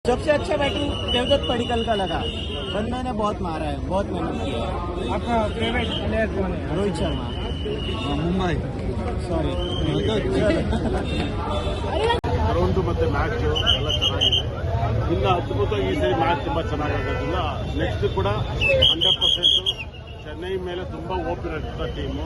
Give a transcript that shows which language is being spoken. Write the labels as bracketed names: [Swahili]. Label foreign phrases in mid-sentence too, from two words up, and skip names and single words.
[Hindi] सबसे अच्छा बैटिंग देवदत्त पडिक्कल का लगा। बंदे ने बहुत मारा है, बहुत मेहनत की है। आपका फेवरेट प्लेयर कौन है? रोहित शर्मा। [Kannada] ಮುಂಬೈ [English] सॉरी [Kannada] ಗ್ರೌಂಡ್ ಮತ್ತೆ ಮ್ಯಾಚ್ ಎಲ್ಲ ಚೆನ್ನಾಗಿದೆ. ಇನ್ನು ಅದ್ಭುತವಾಗಿ ಈ ಸರಿ ಮ್ಯಾಚ್ ತುಂಬಾ ಚೆನ್ನಾಗಾಗೋದಿಲ್ಲ. ನೆಕ್ಸ್ಟ್ ಕೂಡ 100% ಚೆನ್ನೈ ಮೇಲೆ ತುಂಬಾ ಓಪನ್ ಇರ್ತದ ಟೀಮು.